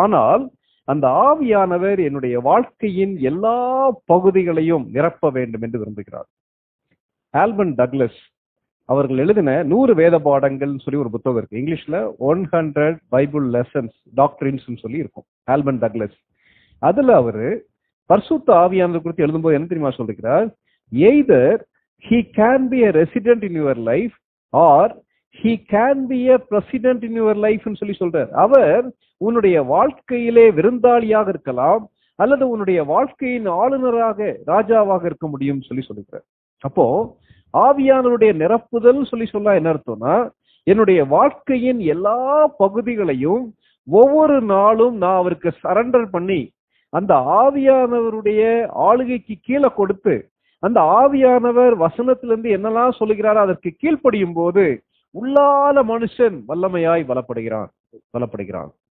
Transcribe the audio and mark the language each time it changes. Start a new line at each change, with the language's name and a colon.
Tamil: ஆனால் அந்த ஆவியானவர் என்னுடைய வாழ்க்கையின் எல்லா பகுதிகளையும் நிரப்ப வேண்டும் என்று விரும்புகிறார். ஆல்பன் டக்ளஸ் அவர்கள் எழுதின 100 வேத பாடங்கள் சொல்லி ஒரு புத்தகம் இருக்கு. இங்கிலீஷ்ல 100 பைபிள் லெசன்ஸ் டாக்டரின்ஸ் சொல்லி இருக்கும். ஆல்பன் டக்ளஸ் அதுல அவரு பரிசுத்த ஆவியானவர் குறித்து எழுதும்போது என்ன தெரியுமா சொல்லிருக்கிறார்?
English: either he can be a resident in your life or he can be a president in your life
Tamil: ன்னு சொல்லி சொல்றார். அவர் உன்னுடைய வாழ்க்கையிலே விருந்தாளியாக இருக்கலாம், அல்லது உன்னுடைய வாழ்க்கையின் ஆளுநராக ராஜாவாக இருக்க முடியும் சொல்லி சொல்லிக்கிறார். அப்போ ஆவியானவருடைய நிரப்புதல் சொல்ல என்ன அர்த்தம்னா, என்னுடைய வாழ்க்கையின் எல்லா பகுதிகளையும் ஒவ்வொரு நாளும் நான் அவருக்கு சரண்டர் பண்ணி அந்த ஆவியானவருடைய ஆளுகைக்கு கீழே கொடுத்து, அந்த ஆவியானவர் வசனத்திலிருந்து என்னெல்லாம் சொல்லுகிறாரோ அதற்கு கீழ்ப்படியும் போது உள்ளால மனுஷன் வல்லமையாய் பலப்படுகிறான்.